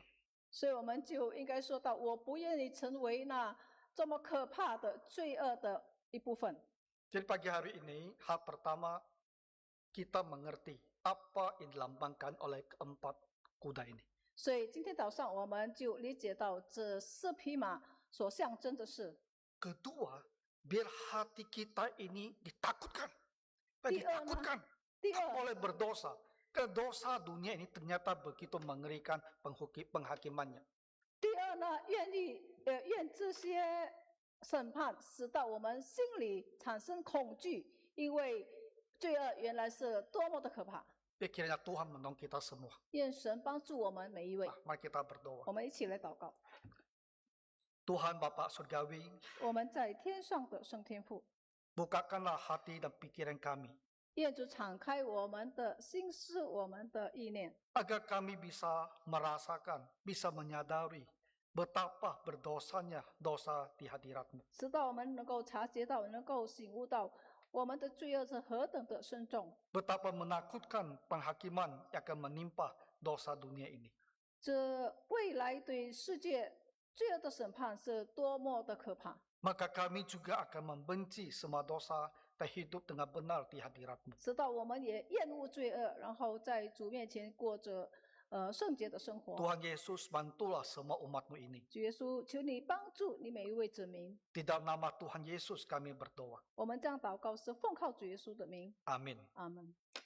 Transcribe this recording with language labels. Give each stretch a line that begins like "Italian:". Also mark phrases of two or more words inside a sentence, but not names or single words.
Chinese: 所以我们就应该说到，我不愿意成为那这么可怕的罪恶的一部分。
Indonesian: Jadi pagi hari ini, hal pertama kita mengerti apa yang dilambangkan oleh keempat kuda ini.
Chinese: 所以今天早上我们就理解到这四匹马所象征的是。
Indonesian: Kedua, biar hati kita ini ditakutkan. Di- Ditakutkan.
Chinese: 第
Indonesian: Tak
Chinese: 二，
Indonesian: boleh berdosa. Karena dosa dunia ini ternyata begitu mengerikan penghakimannya.
Chinese: 第二呢，愿这些审判使到我们心里产生恐惧，因为罪恶原来是多么的可怕。
Indonesian: Kiranya Tuhan menolong kita semua.
Chinese: 愿神帮助我们每一位。
Indonesian: Mari kita berdoa.
Chinese: 我们一起来祷告。
Indonesian: Tuhan Bapa Surgawi,
Chinese: 我们在天上的圣天父，
Indonesian: bukakanlah hati dan pikiran kami,
Chinese: 愿主敞开我们的心思，我们的意念，
Indonesian: agar kami bisa merasakan, bisa menyadari betapa berdosanya dosa di hadirat-Mu.
Chinese: 直到我们能够察觉到，能够醒悟到我们的罪恶是何等的深重，
Indonesian: Betapa menakutkan penghakiman yang akan menimpa dosa dunia ini.
Chinese: 这未来对世界罪恶的审判是多么的可怕。
Indonesian: Maka kami juga akan membenci semua dosa dan hidup dengan benar di hadirat-Mu.
Chinese: 直到我们也厌恶罪恶，然后在主面前过着圣洁的生活。
Indonesian: Tuhan Yesus, bantulah semua umat-Mu ini.
Chinese: 主耶稣，求你帮助你每一位子民。
Indonesian: Di dalam nama Tuhan Yesus kami berdoa.
Chinese: 我们这样祷告是奉靠主耶稣的名，
Indonesian: Amin.
Chinese: 阿门。